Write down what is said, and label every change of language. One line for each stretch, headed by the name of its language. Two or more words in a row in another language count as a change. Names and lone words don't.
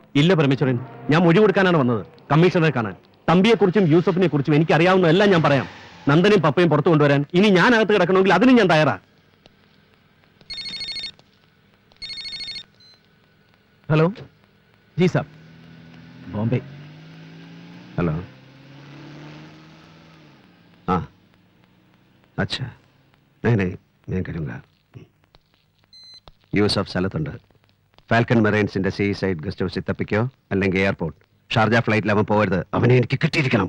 Malayalam: ഇല്ല പരമേശ്വരൻ, ഞാൻ മൊഴി കൊടുക്കാനാണ് വന്നത്, കമ്മീഷണറെ കാണാൻ. തമ്പിയെ കുറിച്ചും യൂസഫിനെ കുറിച്ചും എനിക്ക് അറിയാവുന്നതെല്ലാം ഞാൻ പറയാം. നന്ദനും പപ്പയും പുറത്തു കൊണ്ടുവരാൻ ഇനി ഞാൻ അകത്ത് കിടക്കണമെങ്കിൽ അതിനും ഞാൻ തയ്യാറാ.
Hindi: हेलो जी साब, बॉम्बे. हेलो. हाँ, अच्छा. नहीं नहीं, मैं करूँगा.
Malayalam: യൂസഫ് സ്ഥലത്തുണ്ട്. ഫാൽക്കൺ മെറൈൻസിന്റെ സീ സൈഡ് ഗസ്റ്റ് ഹൗസിൽ തപ്പിക്കോ, അല്ലെങ്കിൽ എയർപോർട്ട്. ഷാർജ ഫ്ലൈറ്റിൽ അവൻ പോകരുത്. അവനെ എനിക്ക് കിട്ടിയിരിക്കണം.